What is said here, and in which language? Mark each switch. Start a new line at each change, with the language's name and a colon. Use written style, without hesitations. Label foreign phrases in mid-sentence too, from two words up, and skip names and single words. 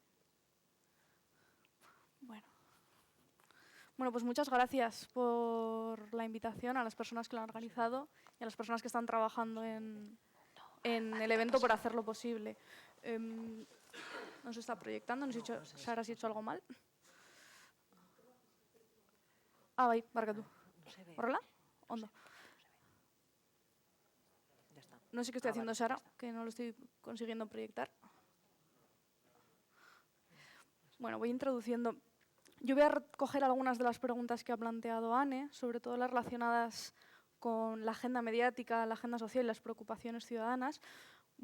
Spanish: Bueno, pues muchas gracias por la invitación a las personas que lo han organizado y a las personas que están trabajando en el evento por hacerlo posible. No se está proyectando, no sé si Sara, si he hecho algo mal.
Basque: Ah, bai, barkatu.
Spanish: No se ve.
Basque: ¿Horrela? Ondo.
Spanish: Ya está. No sé qué estoy haciendo, vale, Sara, ya está. que no lo estoy consiguiendo proyectar. Bueno, voy introduciendo. Yo voy a recoger algunas de las preguntas que ha planteado Anne, sobre todo las relacionadas con la agenda mediática, la agenda social y las preocupaciones ciudadanas.